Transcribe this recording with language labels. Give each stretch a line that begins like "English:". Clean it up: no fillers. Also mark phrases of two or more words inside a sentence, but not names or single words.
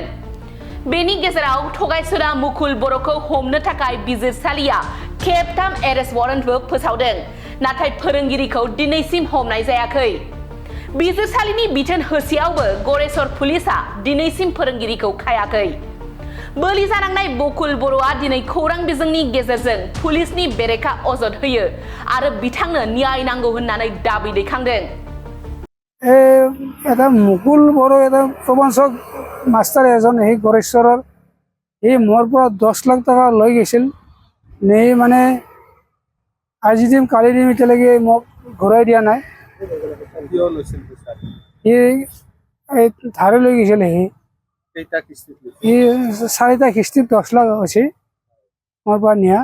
Bodo: बेनि गेजेराव थगायसुला मुकुल बर'खौ हमनो थाखाय बिजिरसालिया खेबथाम
English: arrest warrantbo
Bodo: फोसावदों, नाथाय फोरोंगिरिखौ दिनैसिम हमनाय जायाखै। बिजिरसालिनि बिथोन होसेयावबो गरेसर पुलिसआ दिनैसिम फोरोंगिरिखौ खायाखै। बोलि जानांनाय बकुल बर'आ दिनै खौरां बिजोंनि गेजेरजों पुलिसनि बेरेखा अजद होयो आरो बिथांनो न्याय नांगौ होननानै दाबि दैखांदों।
Assamese: এটা মুকুল বড় এটা প্ৰবঞ্চক মাষ্টাৰ এজন সেই গড়েশ্বৰৰ এই মোৰ পৰা 10 লাখ টকা লৈ গৈছিল। নেই মানে আজি দিম কালি দিম এতিয়ালৈকে মোক ঘূৰাই দিয়া নাই। ধাৰে লৈ গৈছিল সি 4টা কিস্তিত 10 লাখ হৈছে মোৰ পৰা নিয়া।